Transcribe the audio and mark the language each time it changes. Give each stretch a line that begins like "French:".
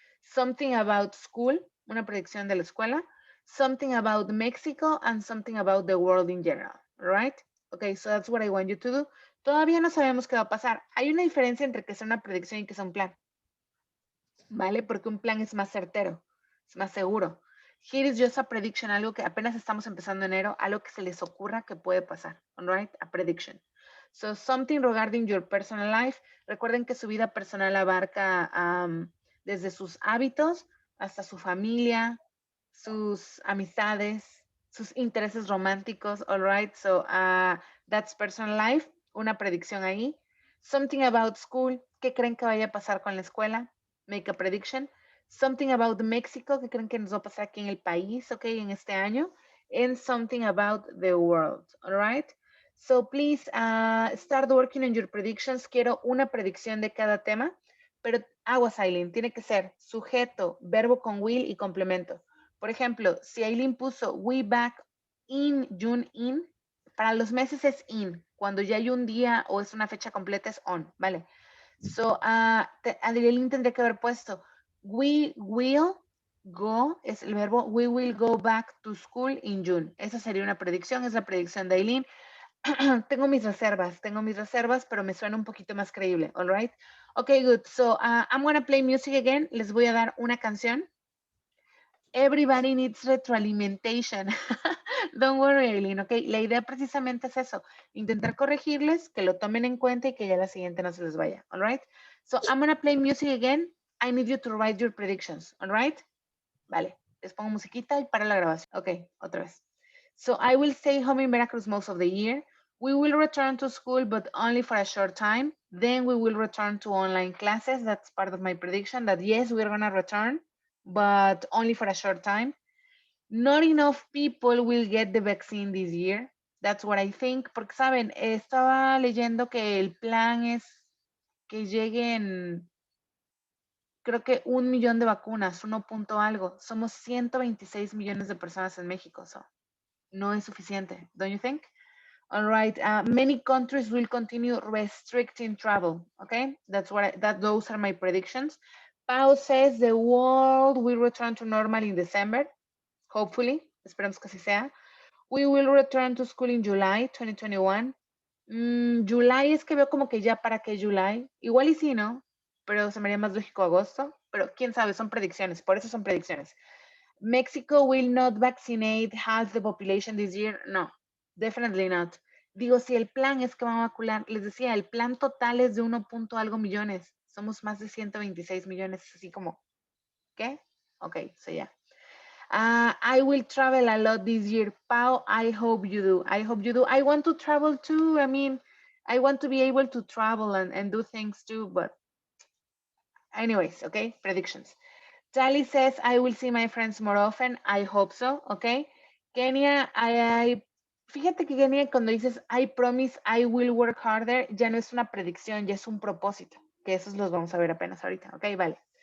English: Something about school,
Spanish: una predicción de la escuela.
English: Something about Mexico and something about the world in general, right? Okay, so that's what I want you to do.
Spanish: Todavía no sabemos qué va a pasar. Hay una diferencia entre que sea una predicción y que sea un plan, ¿vale? Porque un plan es más certero, es más seguro.
English: Here is just a prediction,
Spanish: algo que apenas estamos empezando enero, algo que se les ocurra que puede pasar,
English: all right? A prediction. So something regarding your personal life.
Spanish: Recuerden que su vida personal abarca desde sus hábitos hasta su familia, sus amistades, sus intereses románticos,
English: all right? So that's personal life,
Spanish: una predicción ahí.
English: Something about school,
Spanish: ¿qué creen que vaya a pasar con la escuela?
English: Make a prediction. Something about Mexico,
Spanish: ¿qué creen que nos va a pasar aquí en el país, ok, en este año?
English: And something about the world, all right? So please start working on your predictions.
Spanish: Quiero una predicción de cada tema, pero Aguas, Aileen, tiene que ser sujeto, verbo con will y complemento. Por ejemplo, si Aileen puso
English: we back in June in,
Spanish: para los meses es in. Cuando ya hay un día o es una fecha completa es on, ¿vale?
English: So, Aileen
Spanish: tendría que haber puesto
English: we will go,
Spanish: es el verbo,
English: we will go back to school in June.
Spanish: Esa sería una predicción, es la predicción de Aileen. tengo mis reservas, pero me suena un poquito más creíble,
English: all right? Okay, good. So I'm gonna play music again.
Spanish: Les voy a dar una canción.
English: Everybody needs retroalimentation. Don't worry, Aileen, okay?
Spanish: La idea precisamente es eso, intentar corregirles, que lo tomen en cuenta y que ya la siguiente no se les vaya,
English: all right? So I'm gonna play music again. I need you to write your predictions, all right?
Spanish: Vale, les pongo musiquita y para la grabación. Okay, otra vez.
English: So I will stay home in Veracruz most of the year. We will return to school, but only for a short time. Then we will return to online classes. That's part of my prediction that yes, we're gonna return, but only for a short time. Not enough people will get the vaccine this year. That's what I think.
Spanish: Porque saben, estaba leyendo que el plan es que lleguen, creo que 1 millón de vacunas, 1 punto algo. Somos 126 millones de personas en México.
English: So
Spanish: no es suficiente.
English: Don't you think? All right. Many countries will continue restricting travel. Okay, those are my predictions. Pau says the world will return to normal in December. Hopefully,
Spanish: esperamos que así sea.
English: We will return to school in July 2021.
Spanish: July es que veo como que ya para qué July. Igual y sí, ¿no? Pero se me haría más lógico agosto. Pero quién sabe, son predicciones. Por eso son predicciones.
English: Mexico will not vaccinate half the population this year. No, definitely not.
Spanish: Digo, si el plan es que van a vacunar, les decía, el plan total es de 1 punto algo millones. Somos más de 126 millones, así como, ¿qué?
English: Ok, so yeah. I will travel a lot this year. Pau, I hope you do. I hope you do. I want to travel too. I mean, I want to be able to travel and do things too, but anyways, okay, predictions. Tally says, I will see my friends more often. I hope so, okay.
Spanish: Kenia, fíjate que Kenia, cuando dices,
English: I promise I will work harder,
Spanish: ya no es una predicción, ya es un propósito, que esos los vamos a ver apenas ahorita, okay, vale.